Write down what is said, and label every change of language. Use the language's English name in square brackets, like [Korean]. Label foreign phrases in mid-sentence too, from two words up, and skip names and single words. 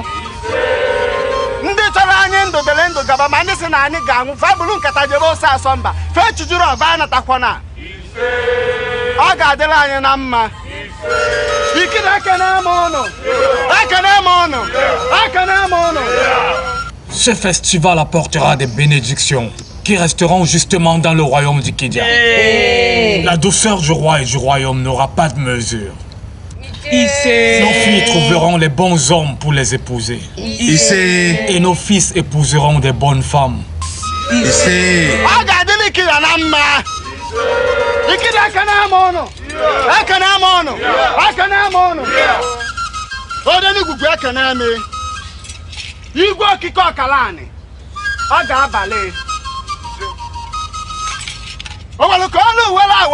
[Igbo] Ndị chọrọ anyị ndụ dere ndụ gaba ma ndị si na anyị ga-anwụ fabulu nkata jebe ose asọmba fee chujuru ọba anatakwana ọ ga-adịla anyị na mma. Ikida ekene eme ọnụ. [French] Ce festival apportera des bénédictions qui resteront justement dans le royaume du Kidia. La douceur du roi et du royaume n'aura pas de mesure. Nos filles trouveront les bons hommes pour les épouser. Et nos fils épouseront des bonnes femmes. [Igbo] Igwe okike ọkalani ọ ga-abalị o nwere ka olu uwere